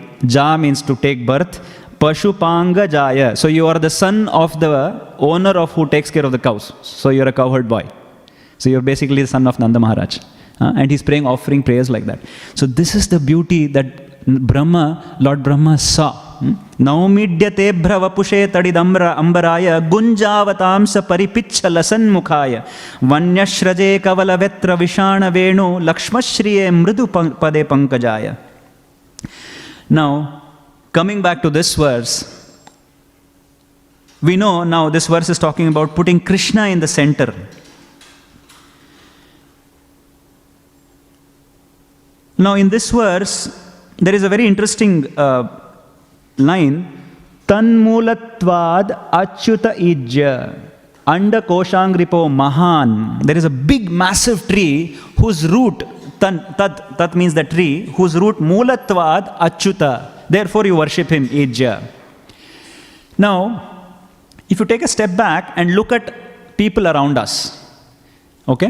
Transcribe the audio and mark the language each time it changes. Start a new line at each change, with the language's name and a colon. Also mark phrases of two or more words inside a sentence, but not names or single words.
English: Ja means to take birth.
Sanskrit: पशुपाङ्ग जाय.
English: So you are the son of the owner of who takes care of the cows. So you're a cowherd boy. So you're basically the son of Nanda Maharaj. And he's offering prayers like that. So this is the beauty that Lord Brahma saw.
Sanskrit: नौमीड्यते भ्रवपुषे तडिदम्ब्र अम्बराय गुञ्जावतंस परिपिच्छ लसन् मुखाय वन्यस्रजे कवल वेत्र विषाण वेणु लक्ष्मश्रिये मृदु पदे पङ्कजाय.
English: Now, coming back to this verse, we know now this verse is talking about putting Krishna in the center. Now in this verse, there is a very interesting line.
Sanskrit: तन्मूलत्वाद् अच्युत इज्या अण्ड कोशाङ्घ्रिपो महान्.
English: There is a big massive tree whose root, tat means the tree, whose root
Sanskrit: मूलत्वाद् अच्युत.
English: Therefore you worship him, ijya. Now, if you take a step back and look at people around us, okay?